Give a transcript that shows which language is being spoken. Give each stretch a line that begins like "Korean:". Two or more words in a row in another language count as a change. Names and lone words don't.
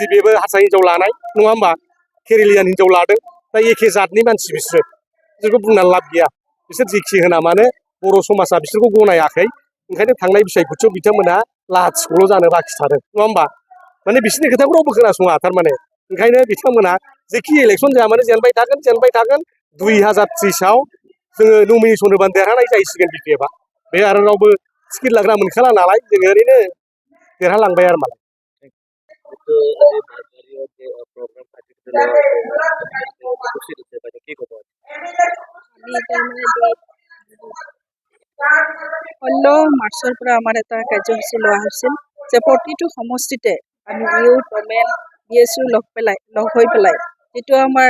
Bodo: बेबो हारसा हिन्जाव लानाय नङा होमबा केरेलियान हिन्जाव लादों दा एखे जातनि मानसि बिसोरखौ बुंनानै लाब गैया बिसोर जेखि होना मानो बर' समाजा बिसोरखौ गनायाखै ओंखायनो थांनाय बिसायख'थियाव बिथांमोना लाथिख'ल' जानो बाखि थादों नङा होमबा माने बिसोरनि खोथाखौ रावबो खोनासङा थारमाने ओंखायनो बिथांमोना जेखि इलेक्सन जाया मानो जेनबाय थागोन 2030आव जोङो नमिनेसन होबानो देरहानाय जाहैसिगोन बिपिएफआ बे आरो रावबो टिकेट लाग्रा मोनखाला नालाय जोङो ओरैनो देरहालांबाय आरो मालाय
Assamese: ষোল্ল মাৰ্চৰ পৰা আমাৰ এটা কাৰ্যসূচী লোৱা হৈছিল যে প্ৰতিটো সমষ্টিতে আমি ইউথ ওমেন BSU লগ হৈ পেলাই যিটো আমাৰ